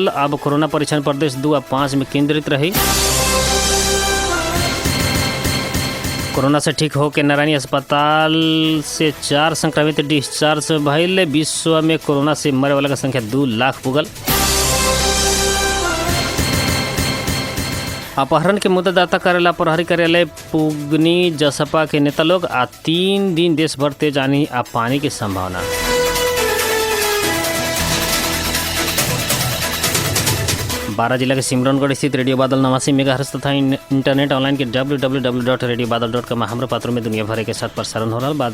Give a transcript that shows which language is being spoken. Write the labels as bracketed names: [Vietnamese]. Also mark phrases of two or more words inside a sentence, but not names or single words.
[Bhojpuri] अब कोरोना परीक्षण प्रदेश 2 और 5 में केंद्रित रही। कोरोना से ठीक होकर नारायणी अस्पताल से 4 संक्रमित डिस्चार्ज भइल। विश्व में कोरोना से मरे वाला का संख्या 2 लाख पुगल। अपहरण के मुद्दा दाता करेला प्रहरी कार्यालय पुगनी जसपा के नेता लोग। 3 दिन देश भर तेज आनी आ पानी की संभावना। बारा जिला के सिमरौनगढ़ स्थित रेडियो बादल 89 मेगाहर्ट्ज तथा इंटरनेट ऑनलाइन के www.radiobadal.com हमरा पात्रों में दुनिया भर के साथ प्रसारण हो रहा।